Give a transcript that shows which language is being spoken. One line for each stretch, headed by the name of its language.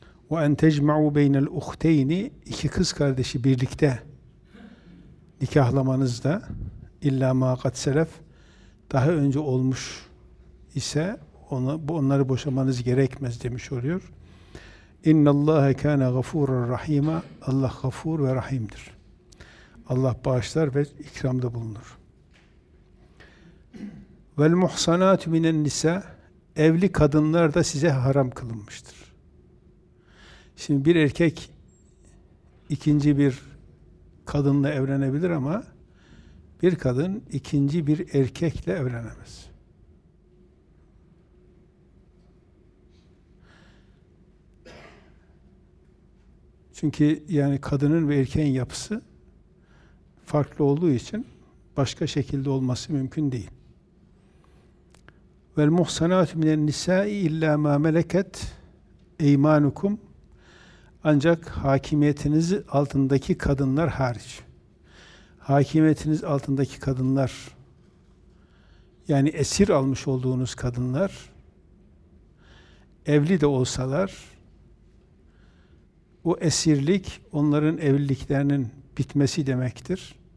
Arabic: وَاَنْ تَجْمَعُوا بَيْنَ الْاُخْتَيْنِ
Turkish: İki kız kardeşi birlikte nikahlamanızda illa
Arabic: مَا قَدْ سَلَفْ
Turkish: daha önce olmuş ise onları boşamanız gerekmez demiş oluyor.
Arabic: اِنَّ اللّٰهَ كَانَ غَفُورًا رَحِيمًا
Turkish: Allah gafur ve rahimdir. Allah bağışlar ve ikramda bulunur.
Arabic: وَالْمُحْسَنَاتُ مِنَ النِّسَاءِ
Turkish: Evli kadınlar da size haram kılınmıştır. Şimdi bir erkek ikinci bir kadınla evlenebilir ama bir kadın ikinci bir erkekle evlenemez. Çünkü yani kadının ve erkeğin yapısı farklı olduğu için başka şekilde olması mümkün değil.
Arabic: وَالْمُحْسَنَاتُ مِنَ النِّسَاءِ اِلَّا مَا مَلَكَتْ اَيْمَانُكُمْ
Turkish: Ancak hakimiyetiniz altındaki kadınlar hariç. hakimiyetiniz altındaki kadınlar, yani esir almış olduğunuz kadınlar, evli de olsalar, o esirlik onların evliliklerinin bitmesi demektir.